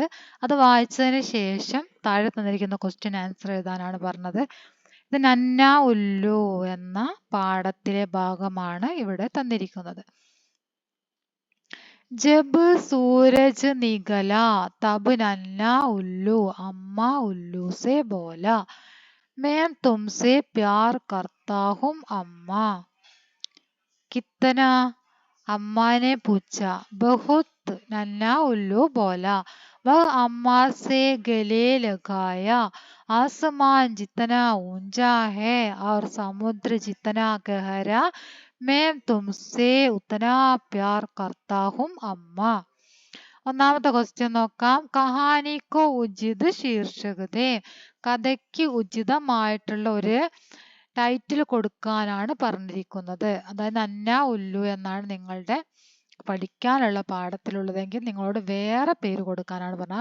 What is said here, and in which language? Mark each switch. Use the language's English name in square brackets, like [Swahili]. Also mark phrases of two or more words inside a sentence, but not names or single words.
[Malayalam] അത് വായിച്ചതിന് ശേഷം താഴെ തന്നിരിക്കുന്ന [English] question answer [Malayalam] എഴുതാനാണ് പറഞ്ഞത്. ഇത് നന്ന ഉല്ലു എന്ന പാഠത്തിലെ ഭാഗമാണ് ഇവിടെ തന്നിരിക്കുന്നത്. [Hindi] जब सूरज निकला तब नन्हा उल्लू अम्मा उल्लू से बोला मैं तुमसे प्यार करता हूँ अम्मा. कितना? अम्मा ने पूछा. बहुत. नन्हा उल्लू बोला. वह अम्मा से गले लगाया. आसमान जितना ऊंचा है और समुद्र जितना गहरा, मैं तुमसे उतना प्यार करता हूँ अम्मा. [Malayalam] ഒന്നാമത്തെ ക്വസ്റ്റ്യൻ നോക്കാം. [Hindi] कहानी को उचित शीर्षक दें. [Malayalam] കഥയ്ക്ക് ഉചിതമായിട്ടുള്ള ഒരു ടൈറ്റിൽ കൊടുക്കാനാണ് പറഞ്ഞിരിക്കുന്നത്. അതായത് നന്ന ഉല്ലു എന്നാണ് നിങ്ങളുടെ പഠിക്കാനുള്ള പാഠത്തിലുള്ളതെങ്കിൽ നിങ്ങളോട് വേറെ പേര് കൊടുക്കാനാണ് പറഞ്ഞത്.